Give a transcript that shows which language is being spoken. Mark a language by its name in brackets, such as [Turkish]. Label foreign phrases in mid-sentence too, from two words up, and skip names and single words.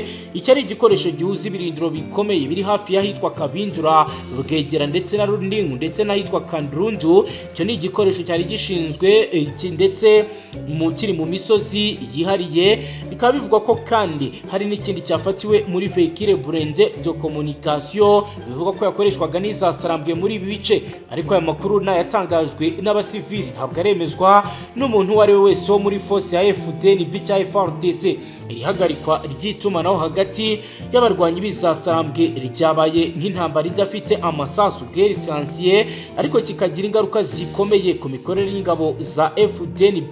[Kinyarwanda] Icyo ari igikoresho gihuza ibirindiro bikomeye biri hafi y'ahitwa Kabindura, Rugegera ndetse na Rundingu ndetse n'ahitwa Kandrundu. Icyo ni igikoresho cyari gishinzwe ndetse kiri mu misozi yihariye. Bikaba bivugwa ko kandi hari n'ikindi cyafatiwe muri [French] véhicule blindé de communication [Kinyarwanda] bivuga ko yakoreshwaga n'izasarambwe muri ibi bice, ariko aya makuru yatangajwe n'abasivili ntabwo aremezwa n'umuntu uwo ari we wese wo muri force ya FDNB cyangwa FARDC. Ihagarikwa ry'itumanaho hagati y'abarwanyi b'izasarambwe ryabaye nk'intambara idafite amasasu [French] guerre silencieux, [Kinyarwanda] ariko kikagira ingaruka zikomeye ku mikorere y'ingabo za FDNB.